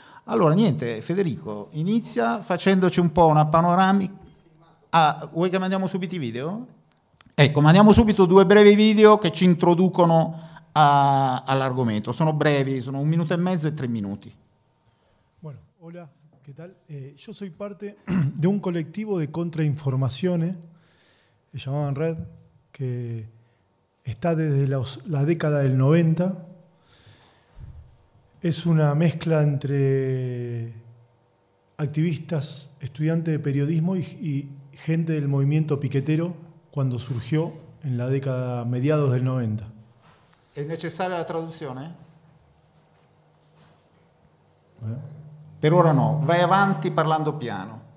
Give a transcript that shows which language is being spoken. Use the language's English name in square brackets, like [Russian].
[Italian] Allora, niente, Federico, inizia facendoci un po' una panoramica. Ah, vuoi che mandiamo subito i video? Ecco, mandiamo subito due brevi video che ci introducono all'argomento. Sono brevi, sono 1 minuto e mezzo e 3 minuti. [Spanish] Hola, ¿qué tal? Yo soy parte de un colectivo de contrainformaciones que llamaban Red, que está desde la década del 90. Es una mezcla entre activistas, estudiantes de periodismo y gente del movimiento piquetero cuando surgió en la década, mediados del 90. [Italian] È necessaria la traduzione? Per ora no, vai avanti parlando piano.